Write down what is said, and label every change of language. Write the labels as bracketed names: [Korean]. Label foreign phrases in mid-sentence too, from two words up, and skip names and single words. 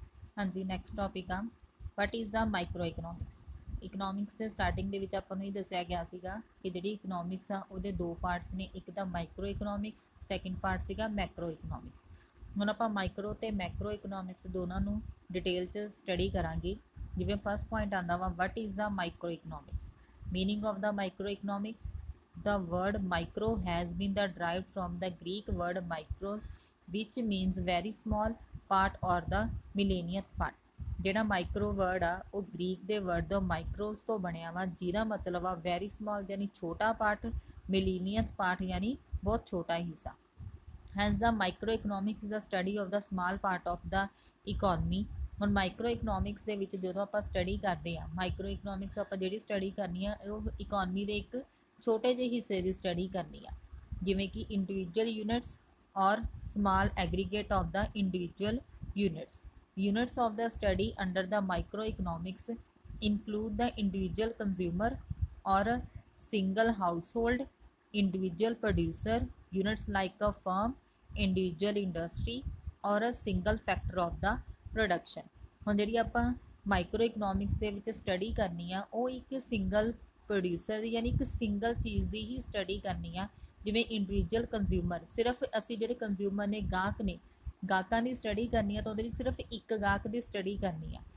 [Punjabi] ਹਾਂ ਜੀ, [English] next topic आ what is the micro economics. [Hindi] इकनॉमिक्स के स्टार्टिंग के [Punjabi] ਆਪਾਂ ਨੂੰ ਇਹ ਦੱਸਿਆ ਗਿਆ ਸੀਗਾ ਕਿ ਜਿਹੜੀ ਇਕਨੋਮਿਕਸ ਆ ਉਹਦੇ ਦੋ ਪਾਰਟਸ ਨੇ, ਇੱਕ ਤਾਂ ਮਾਈਕਰੋ ਇਕਨੋਮਿਕਸ, ਸੈਕਿੰਡ ਪਾਰਟ ਸੀਗਾ ਮੈਕਰੋ ਇਕਨੋਮਿਕਸ। ਹੁਣ ਆਪਾਂ ਮਾਈਕਰੋ ਤੇ ਮੈਕਰੋ ਇਕਨੋਮਿਕਸ ਦੋਨਾਂ ਨੂੰ ਡਿਟੇਲ 'ਚ ਸਟੱਡੀ ਕਰਾਂਗੇ। ਜਿਵੇਂ ਫਸਟ ਪੁਆਇੰਟ ਆਉਂਦਾ ਵਾ [English] what is the micro economics. meaning of the micro economics, the word micro has been derived from the Greek word micros which means very small part or the millionth part। [Punjabi] ਜਿਹੜਾ ਮਾਈਕਰੋ ਵਰਡ ਆ ਉਹ ਗ੍ਰੀਕ ਦੇ ਵਰਡ ਤੋਂ ਮਾਈਕਰੋਸ ਤੋਂ ਬਣਿਆ ਵਾ, ਜਿਹਦਾ ਮਤਲਬ ਆ [English] very small [Punjabi] ਯਾਨੀ ਛੋਟਾ ਪਾਰਟ, [English] millionth part [Punjabi] ਯਾਨੀ ਬਹੁਤ ਛੋਟਾ ਹਿੱਸਾ। [English] hence the micro economics the study of the small part of the economy. [Punjabi] ਹੁਣ ਮਾਈਕਰੋ ਇਕਨੋਮਿਕਸ ਦੇ ਵਿੱਚ ਜਦੋਂ ਆਪਾਂ ਸਟੱਡੀ ਕਰਦੇ ਹਾਂ, ਮਾਈਕਰੋ ਇਕਨੋਮਿਕਸ ਆਪਾਂ ਜਿਹੜੀ ਸਟੱਡੀ ਕਰਨੀ ਆ ਉਹ ਇਕੋਨਮੀ ਦੇ ਇੱਕ ਛੋਟੇ ਜਿਹੇ ਹਿੱਸੇ ਦੀ ਸਟੱਡੀ ਕਰਨੀ ਆ, ਜਿਵੇਂ ਕਿ [English] individual units [Punjabi] ਔਰ [English] small aggregate of the individual units. Units of the study under the microeconomics include the individual consumer or a single household, individual producer, units like a firm, individual industry or a single factor of the production। [Punjabi] ਹੁਣ ਜਿਹੜੀ ਆਪਾਂ ਮਾਈਕਰੋ ਇਕਨੋਮਿਕਸ ਦੇ ਵਿੱਚ ਸਟੱਡੀ ਕਰਨੀ ਆ ਉਹ ਇੱਕ [English] single producer [Punjabi] ਯਾਨੀ ਇੱਕ ਸਿੰਗਲ ਚੀਜ਼ ਦੀ ਹੀ ਸਟੱਡੀ ਕਰਨੀ ਆ। ਜਿਵੇਂ [English] individual consumer, [Punjabi] ਸਿਰਫ ਅਸੀਂ ਜਿਹੜੇ ਕੰਜ਼ਿਊਮਰ ਨੇ, ਗਾਹਕ ਨੇ, ਗਾਹਕਾਂ ਦੀ ਸਟੱਡੀ ਕਰਨੀ ਆ ਤਾਂ ਉਹਦੇ ਵਿੱਚ ਸਿਰਫ ਇੱਕ ਗਾਹਕ ਦੀ ਸਟੱਡੀ ਕਰਨੀ ਆ।